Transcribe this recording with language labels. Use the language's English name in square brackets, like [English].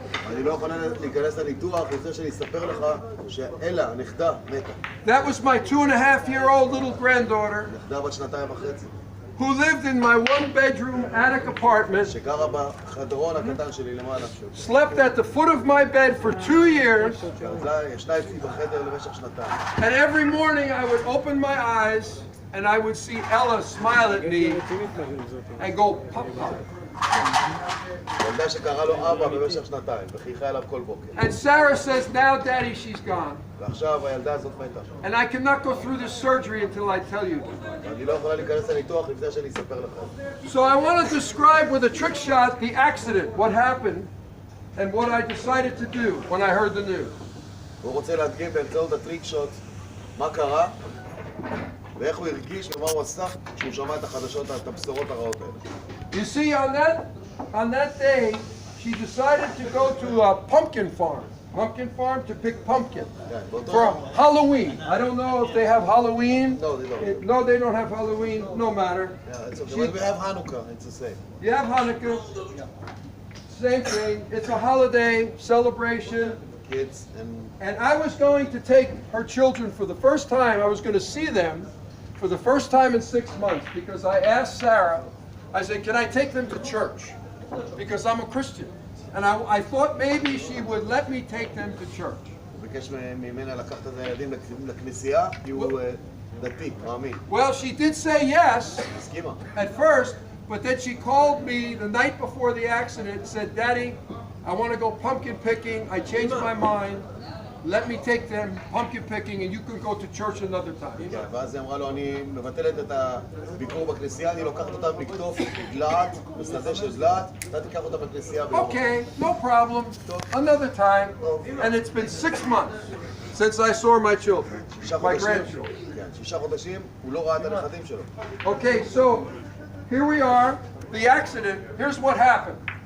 [Hebrew] אני לא יכולה להיכנס לניתוח לפני שאני אספר לך שאלה, הנכדה, מתה. [English] That was my 2.5-year-old little granddaughter [Hebrew] נכדה בת 2.5, [English] who lived in my one-bedroom attic apartment, [Hebrew] שגרה בחדרון הקטן שלי למעלה. [English] slept at the foot of my bed for 2 years, [Hebrew] ישנה אצלי בחדר למשך 2 [English] and every morning I would open my eyes and I would see Ella smile at me and go, pop, pop. [Hebrew] ילדה שקרא לו אבא במשך 2 וחייכה אליו כל בוקר. [English] And Sarah says, now, Daddy, she's gone. [Hebrew] ועכשיו הילדה הזאת מתה. [English] And I cannot go through this surgery until I tell you. [Hebrew] ואני לא יכולה להיכנס לניתוח לפני שאני אספר לך. [English] So I want to describe with a trick shot the accident, what happened, and what I decided to do when I heard the news. [Hebrew] הוא רוצה להדגים באמצעות הטריק שוט מה קרה ואיך הוא הרגיש ומה הוא עשה כשהוא שמע את החדשות, את הבשורות הרעות האלה. [English] You see, on that day, she decided to go to a pumpkin farm to pick pumpkin [Hebrew] כן, באותו [English] for [Hebrew] יום. [English] Halloween. I don't know if they have Halloween. No, they don't. No, they don't have Halloween. No matter. Yeah, it's okay. When we have Hanukkah, it's the same. You have Hanukkah. Same thing. It's a holiday celebration. Kids And I was going to take her children for the first time. I was going to see them for the first time in 6 months because I asked Sarah, I said, can I take them to church? Because I'm a Christian. And I thought maybe she would let me take them to church. [Hebrew] הוא ביקש ממנה לקחת את הילדים לכנסייה כי הוא דתי, מאמין. [English] Well, she did say yes [Hebrew] הסכימה. [English] at first, but then she called me the night before the accident and said, Daddy, I want to go pumpkin picking. I changed my mind. Let me take them pumpkin picking and you can go to church another time. [Hebrew] כן, ואז היא אמרה לו, אני מבטלת את הביקור בכנסייה, אני לוקחת אותם לקטוף דלעת, בשדה של דלעת, אתה תיקח אותם בכנסייה ביום. [English] Okay, no problem. Another time. And it's been 6 months since I saw my children, my grandchildren. [Hebrew] כן, 6 חודשים, הוא לא ראה את הנכדים שלו. [English] Okay, so here we are. The accident, here's what happened.